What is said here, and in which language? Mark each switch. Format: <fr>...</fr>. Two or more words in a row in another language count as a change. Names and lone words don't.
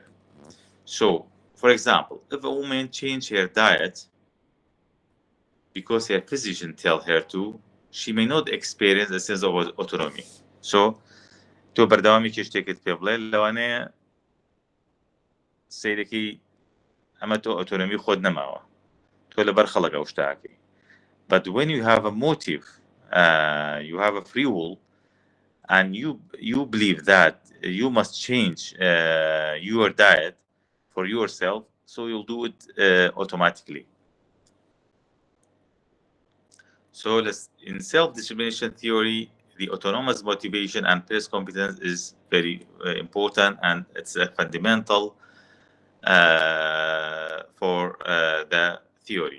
<en>So, for example, if a woman changes her diet because her physician tells her to, she may not experience a sense of autonomy. So,</en> <ckb>تو بەردەوامی کێشتێکت پێ بڵێ لەوانەیە سەیرەکەی ئەمە تۆ ئۆتۆنۆمی خۆت نەماوە تۆ لەبەر خەڵک ئەو شتاکەی.</ckb> <en>But when you have a motive, you have a free will, and you believe that you must change your diet for yourself, so you'll do it automatically. So in self-determination theory, the autonomous motivation and first competence is very important, and it's a fundamental for the theory.</en>